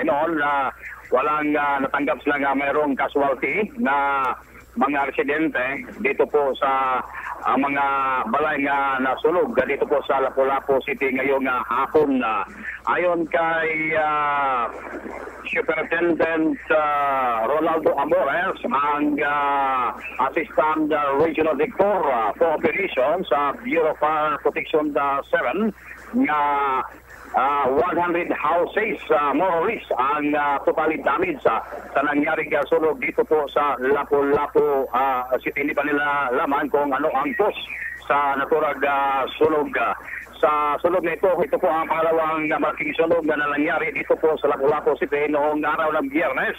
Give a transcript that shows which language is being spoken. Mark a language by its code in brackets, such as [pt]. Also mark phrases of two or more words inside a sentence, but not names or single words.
[tl] Walang natanggap sila nga mayroong casualty na mga residente dito po sa mga balay nga nasunog dito po sa Lapu-Lapu City ngayong hapon. Ayon kay Superintendent Ronaldo Amores, ang Assistant Regional Director for Operations sa Bureau of Fire Protection 7, nga 100 houses [en] more or less [tl] ang [en] totally damaged [tl] sa nangyaring sunog dito po sa Lapu-Lapu City. Hindi pa nila laman kung ano ang cause sa naturang sunog. Sa sunog na ito po ang pangalawang malaking sunog na nangyari dito po sa Lapu-Lapu City noong araw ng Biyernes.